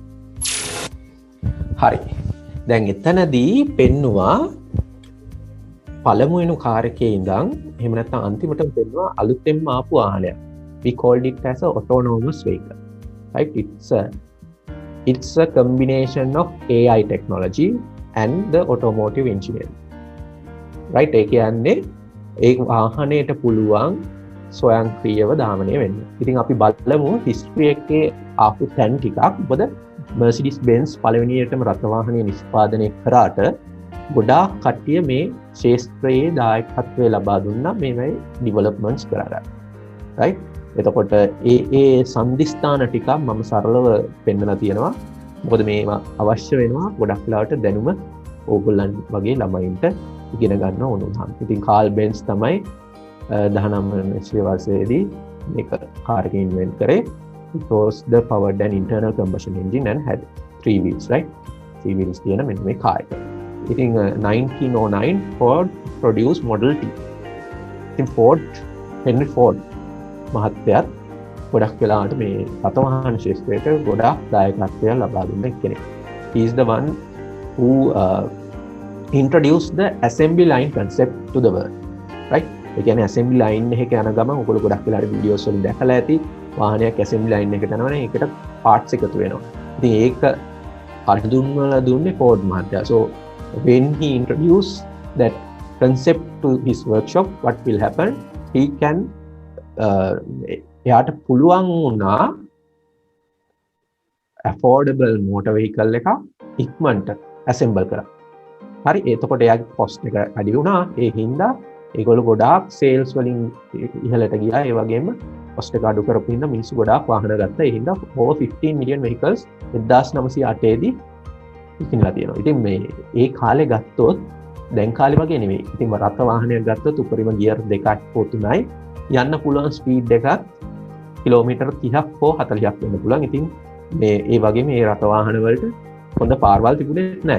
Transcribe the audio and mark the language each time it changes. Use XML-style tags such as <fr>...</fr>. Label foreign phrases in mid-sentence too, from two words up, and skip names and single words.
<si>හරි. දැන් එතනදී පෙන්නවා පළමුවෙනු කාර් එකේ ඉඳන් එහෙම නැත්නම් අන්තිමටම දෙන්නවා අලුතෙන්ම ආපු වාහනයක්.</si> <en>We called it as a autonomous vehicle. Right? It's a combination of AI technology and the automotive engineering. Right?</en> <si>ඒ කියන්නේ ඒ වාහනයට පුළුවන් ස්වයංක්‍රීයව දහමනය වෙන්න. ඉතින් අපි බලමු හිස්ටරි එකේ ආපු තැන් ටිකක්. මොකද Mercedes Benz පළවෙනියටම රථ වාහනය නිෂ්පාදනය කරාට ගොඩාක් කට්ටිය මේ ශේෂ්ත්‍රයේ දායකත්වය ලබා දුන්නා මේවයි ඩිවලොප්මන්ට්ස් කරලා. right? එතකොට ඒ සම්දිස්ථාන ටිකක් මම සරලව පෙන්නලා තියෙනවා. මොකද මේවා අවශ්‍ය වෙනවා ගොඩක් වෙලාවට දැනුම ඕගොල්ලන් වගේ ළමයින්ට ඉගෙන ගන්න ඕන උනහම. ඉතින් කාල් බෙන්ස් තමයි 19 වර්ෂයේදී මේක කාර් එක ඉන්වෙන්ට් කරේ.</si> <en>It was the powered and internal combustion engine and had 3 wheels, right?</en> <si>3 wheels තියෙන මෙන්න මේ කාර් එක. ඉතින් 1909 Ford produced Model T. ඉතින් Henry Ford මහත්තයාත් ගොඩක් වෙලාවට මේ රථ වාහන ශේෂ්ත්‍රයට ගොඩාක් දායකත්වය ලබා දුන්න කෙනෙක්.</si> <en>He is the one who introduced the assembly line concept to the world, right?</en> <si>ඒ කියන්නේ</si> <en>assembly line</en> <si>එකක යන ගමන් ඔයගොල්ලෝ ගොඩක් වෙලාවට වීඩියෝස් වලින් දැකලා ඇති වාහනයක්</si> <en>assembly line</en> <si>එකට යනවනේ ඒකට parts එකතු වෙනවා. ඉතින් ඒක අඳුන්වලා දුන්නේ Ford මහත්තයා.</si> <en>So when he introduced that concept to his workshop, what will happen? He can</en> <si>එයාට පුළුවන් වුණා</si> <en>affordable motor vehicle</en> <si>එක ඉක්මනට assemble කරා. හරි, එතකොට එයාගේ cost එක අඩු වුණා. ඒ හින්දා ඒගොල්ලෝ ගොඩාක් sales වලින් ඉහළට ගියා. ඒ වගේම cost එක අඩු කරපු හින්දා මිනිස්සු ගොඩාක් වාහන ගත්තා. ඒ හින්දා</si> <en>over 15 million vehicles</en> <si>1908 දී විකිණලා තියෙනවා. ඉතින් මේ ඒ කාලේ ගත්තොත් දැන් කාලේ වගේ නෙවෙයි. ඉතින් රථ වාහනයක් ගත්තොත් උපරිම ගියර් 2ක් හෝ 3යි යන්න පුළුවන් ස්පීඩ් එකක් කිලෝමීටර් 30ක් හෝ 40ක් වෙන්න පුළුවන්. ඉතින් මේ ඒ වගේ මේ රථ වාහන වලට හොඳ පාරවල් තිබුණේ නැහැ.</si>